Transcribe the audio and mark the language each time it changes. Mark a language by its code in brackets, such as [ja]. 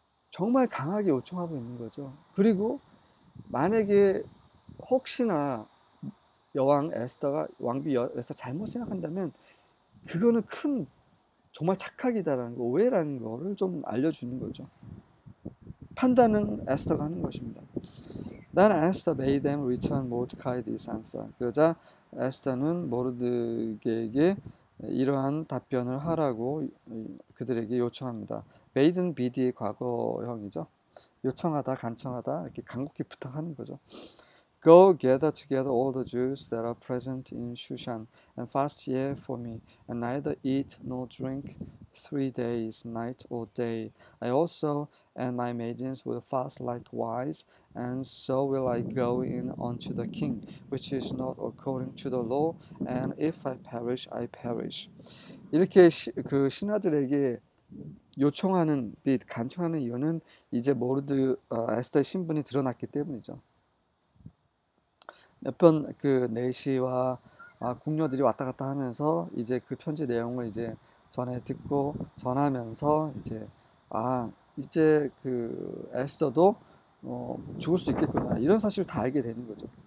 [ko] 정말 강하게 요청하고 있는 거죠. 그리고 만약에 혹시나 여왕 에스더가 왕비 에스더 잘못 생각한다면 그거는 큰 정말 착각이다라는 거, 오해라는 거를 좀 알려주는 거죠. 판단은 에스더가 하는 것입니다. [en] Then Esther made them return Mordecai this answer. [ko] 그러자 에스더는 모르드게에게 이러한 답변을 하라고 그들에게 요청합니다. made는 BD의 과거형이죠. 요청하다, 간청하다 이렇게 간곡히 부탁하는 거죠. [en] Go gather together all the Jews that are present in Shushan and fast ye for me, and neither eat nor drink 3 days, night or day. I also and my maidens will fast likewise, and so will I go in unto the king, which is not according to the law, and if I perish, I perish. [ko] 이렇게 그 신하들에게 요청하는 및 간청하는 이유는 이제 에스더의 신분이 드러났기 때문이죠. 몇 번 그 내시와 궁녀들이 왔다 갔다 하면서 이제 그 편지 내용을 이제 전해 듣고 전하면서 이제 그 에스더도 죽을 수 있겠구나 이런 사실을 다 알게 되는 거죠.